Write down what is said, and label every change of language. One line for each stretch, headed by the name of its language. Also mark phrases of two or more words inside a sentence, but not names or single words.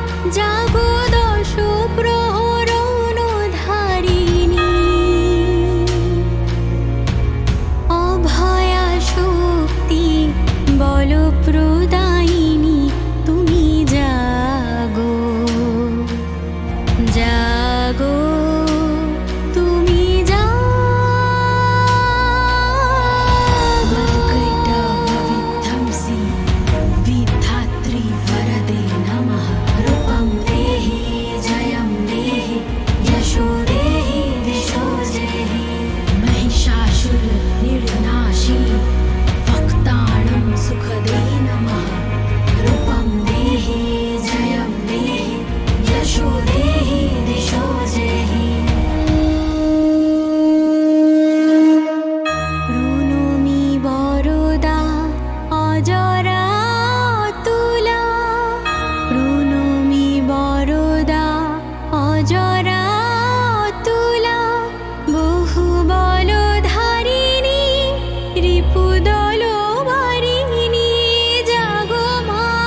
Bangla: জাগো দশ প্রহরণ ধারিণী, অভয়া শক্তি বল প্রদায়িনী তুমি জাগো, জাগো তুমি জাগো।
Sanskrit: विध्वंसी विधात्री वरदे नमः रूपं देहि जयं देहि यशो देहि दिशो देहि महिषासुर निर्नाशी वक्ताणं सुखदे नमः रूपं देहि जयं देहि यशो देहि दिशो देहि
Bangla: প্রণমি বরদা অজরা তুলা, প্রণমি বরদা অজরা তুলা, বহু বল ধারিণী রিপুদল বারিণী জাগো মা,